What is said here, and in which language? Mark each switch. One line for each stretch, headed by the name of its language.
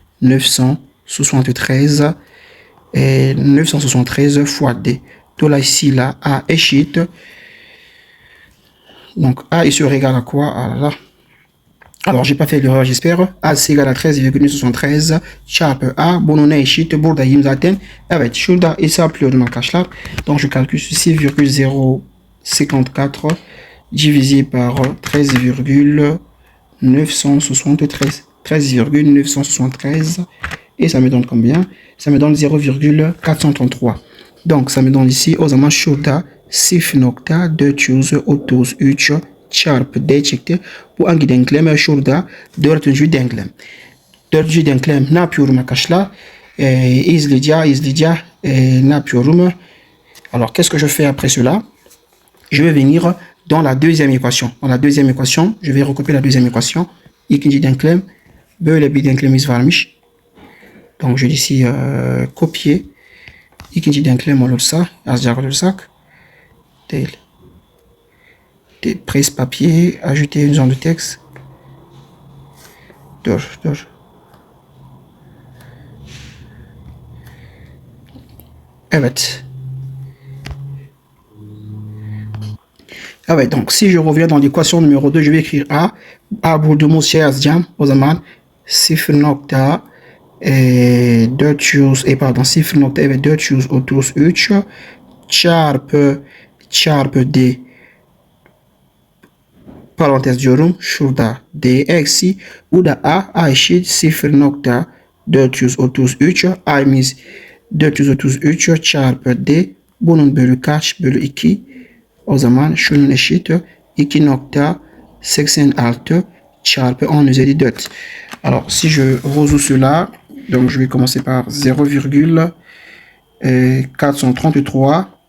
French: 973 et 973 fois D. Donc là, ici, là, A est shit. Donc A est sur égal à quoi? Ah là là. Alors, j'ai pas fait l'erreur, j'espère. A c'est égal à
Turkish: 13,73. Çarpı A. Bunun eşit. Buradayım zaten. Evet, şurada hesaplıyordum arkadaşlar.
French: Donc, je calcule 6,054 divisé par 13,973. 13,973. Et ça me donne combien? Ça me donne 0,433. Donc, ça me donne ici,
Turkish: o zaman şurada 0,433 çarpı D çıktı. Bu hangi denklem? Şurada dördüncü denklem. Dördüncü denklem ne yapıyorum arkadaşlar? İzleyeceğim. Ne yapıyorum?
French: Alors, qu'est-ce que je fais après cela? Je vais venir dans la deuxième équation. Dans la deuxième équation, je vais recopier la deuxième équation.
Turkish: İkinci denklem. Böyle bir denklemimiz varmış.
French: Donc, je dis ici copier.
Turkish: İkinci denklem olursa, yazacak olursak değil.
French: Presse papier, ajouter une zone de texte.
Turkish: Dur. Evet.
French: Ah ouais, donc si je reviens dans l'équation numéro 2, je vais écrire A.
Turkish: A bulduğumuz şey yazacağım. O zaman 0,433 çarpı D parantez diyorum. Şurada D eksi. Bu da A eşit 0,433. A'miz 433 çarpı D. Bunun bölü kaç? Bölü 2. O zaman şunun eşit 2,86 çarpı 10 üzeri 4.
French: Alors, si je résout cela, donc je vais commencer par 0,433.